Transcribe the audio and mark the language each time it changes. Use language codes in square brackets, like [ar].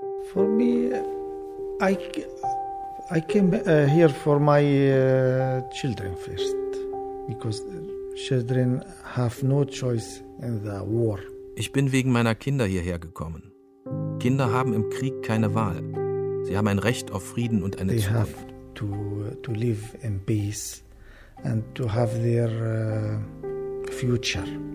[en] For me, I came here for my children first, because children have no choice in the war. [de] Ich bin wegen meiner Kinder hierher gekommen. Kinder haben im Krieg keine Wahl. Sie haben ein Recht auf Frieden und eine Zukunft. [en] They have to live in peace and to have their future.